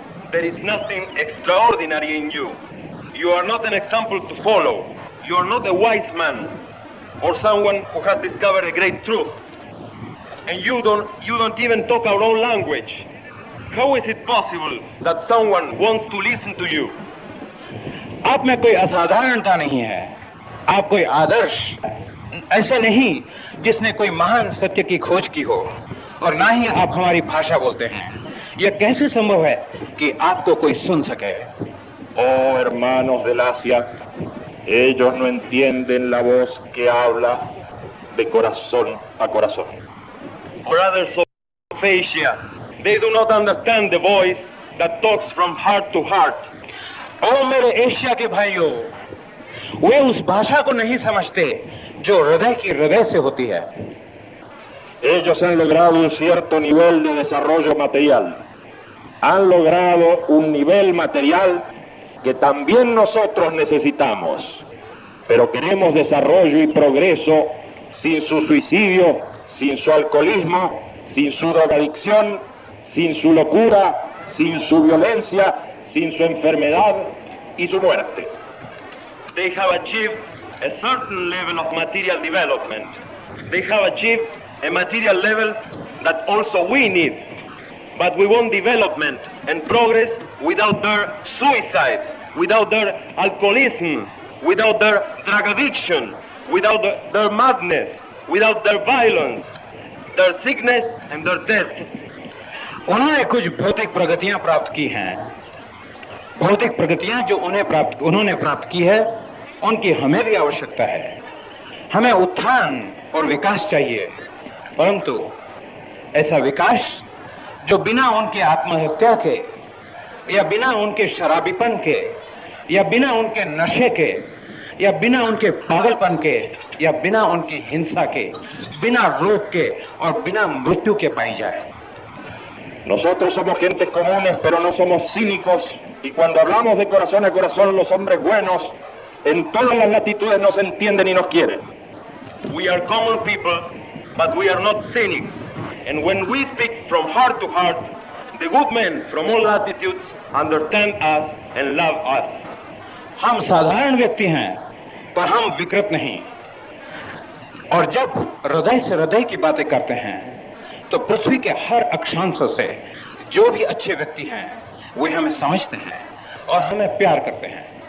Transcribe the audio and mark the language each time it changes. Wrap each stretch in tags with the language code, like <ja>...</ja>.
<en>There is nothing extraordinary in you. You are not an example to follow. You are not a wise man or someone who has discovered a great truth. And you don't even talk our own language. How is it possible that someone wants to listen to you?</en> <hi>आप में कोई असाधारणता नहीं है, आप कोई आदर्श ऐसे नहीं जिसने कोई महान सत्य की खोज की हो, और ना ही आप हमारी भाषा बोलते हैं। यह कैसे संभव है कि आपको कोई सुन सके?</hi> <es>Oh, hermanos del Asia, ellos no entienden la voz que habla de corazón a corazón.</es> <en>Brothers of Asia, they do not understand the voice that talks from heart to heart.</en> <hi>ओ मेरे एशिया के भाइयों, वे उस भाषा को नहीं समझते जो हृदय की हृदय से होती है।</hi> <es>Ellos han logrado un cierto nivel de desarrollo material. Han logrado un nivel material que también nosotros necesitamos. Pero queremos desarrollo y progreso sin su suicidio, sin su alcoholismo, sin su drogadicción, sin su locura, sin su violencia, sin su enfermedad y su muerte.</es> <en>They have achieved a certain level of material development. They have achieved a material level that also we need. But we want development and progress without their suicide, without their alcoholism, without their drug addiction, without their madness, without their violence, their sickness and their death.</en> <hi>उन्होंने कुछ भौतिक प्रगतियां प्राप्त की हैं। भौतिक प्रगतियां जो उन्होंने प्राप्त की है, उनकी हमें भी आवश्यकता है। हमें उत्थान और विकास चाहिए, परंतु ऐसा विकास जो बिना उनके आत्महत्या के, या बिना उनके शराबीपन के, या बिना उनके नशे के, या बिना उनके पागलपन के, या बिना उनकी हिंसा के, बिना रोग के और बिना मृत्यु के पाई जाए।</hi> <es>Nosotros somos gentes comunes, pero no somos cínicos, y cuando hablamos de corazón a corazón, los hombres buenos en todas las latitudes nos entienden y nos quieren.</es> <en>We are common people, but we are not cynics. And when we speak from heart to heart, the good men from all latitudes understand us and love us.</en> <hi>हम साधारण व्यक्ति हैं, पर हम विकृत नहीं। और जब हृदय से हृदय की बातें करते हैं, तो पृथ्वी के हर अक्षांश से जो भी अच्छे व्यक्ति हैं, वे हमें समझते हैं और हमें प्यार करते हैं।</hi>